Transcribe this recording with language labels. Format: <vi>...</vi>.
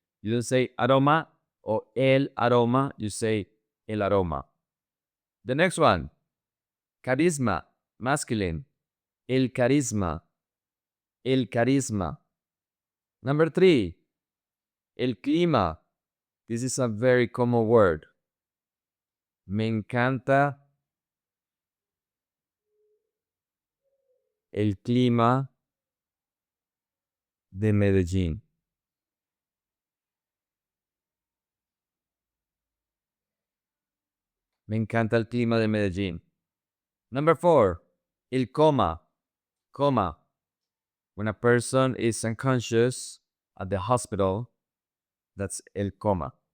<en>You don't say aroma or el aroma, you say el aroma. The next one, carisma, masculine, el carisma, el carisma. Number 3, el clima. This is a very common word.</en> <es>Me encanta el clima de Medellín. Me encanta el clima de Medellín.</es> <en>Number 4, el coma. Coma. When a person is unconscious at the hospital, that's el coma.</en>